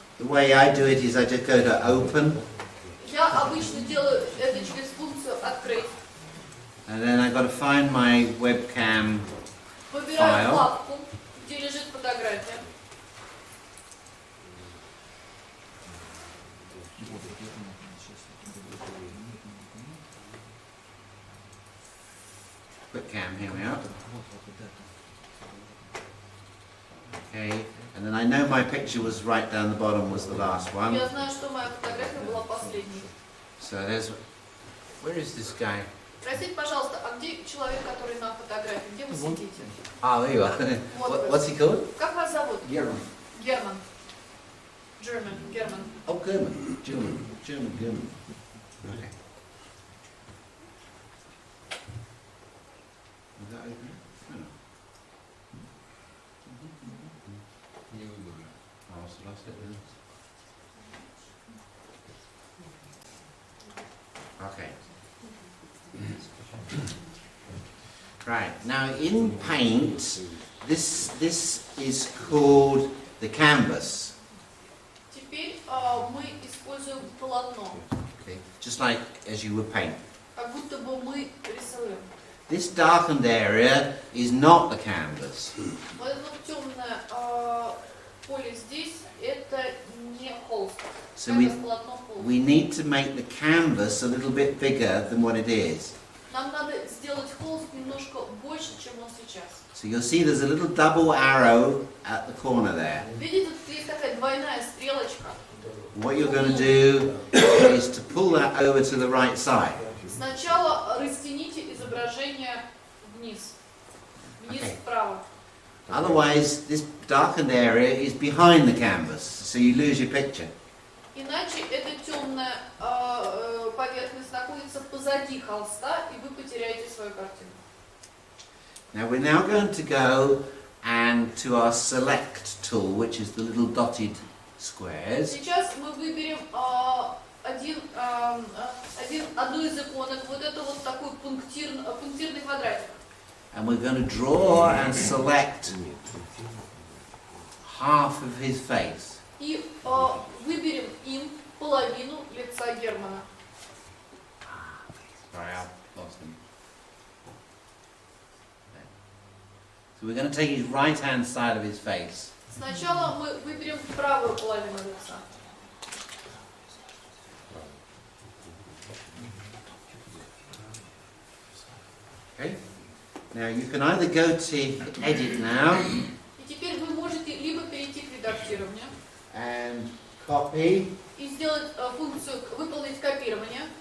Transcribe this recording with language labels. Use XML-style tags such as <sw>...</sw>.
<en>The way I do it is I just go to Open,</en> <ru>Я обычно делаю это через функцию «Открыть».</ru> <en>and then I've got to find my webcam.</en> <ru>Выбираю</ru> <en>File.</en> <ru>вкладку, где лежит фотография.</ru> <en>Webcam, here we are. Okay, and then I know my picture was right down the bottom, was the last one.</en> <ru>Я знаю, что моя фотография была последней.</ru> <en>So there's, where is this guy?</en> <ru>Простите, пожалуйста, а где человек, который на фотографии? Где вы сидите?</ru> <en>Oh, there you are. What's he called?</en> <ru>Как вас зовут?</ru> <en>German.</en> <ru>Герман. Герман.</ru> <en>Oh, German. German. Okay. Is that open? Oh.</en> <ru>Не выбрали.</ru> <en>Oh, so lost it then. Okay. Right, now in Paint, this is called the canvas.</en> <ru>Теперь мы используем полотно,</ru> <en>Okay. Just like as you would paint.</en> <ru>как будто бы мы рисуем.</ru> <en>This darkened area is not the canvas.</en> <ru>Вот это вот темное поле здесь, это не холст.</ru> <en>So</en> <ru>Это полотно холст.</ru> <en>we need to make the canvas a little bit bigger than what it is.</en> <ru>Нам надо сделать холст немножко больше, чем он сейчас.</ru> <en>So you'll see there's a little double arrow at the corner there.</en> <ru>Видите, тут есть такая двойная стрелочка.</ru> <en>What you're going to do is to pull that over to the right side.</en> <ru>Сначала растяните изображение вниз. Вниз</ru> <en>Okay.</en> <ru>вправо.</ru> <en>Otherwise, this darkened area is behind the canvas, so you lose your picture.</en> <ru>Иначе эта темная поверхность находится позади холста, и вы потеряете свою картину.</ru> <en>Now we're now going to go and to our select tool, which is the little dotted squares.</en> <ru>Сейчас мы выберем одну из иконок, вот это вот такой пунктирный квадратик.</ru> <en>And we're going to draw and select half of his face.</en> <ru>И выберем им половину лица Германа.</ru> <en>Sorry, I lost him. So we're going to take his right-hand side of his face.</en> <ru>Сначала мы выберем правую половину лица.</ru> <en>Okay? Now you can either go to edit now</en> <ru>И теперь вы можете либо перейти к редактированию</ru> <en>and copy</en> <ru>и сделать функцию выполнить копирование,</ru>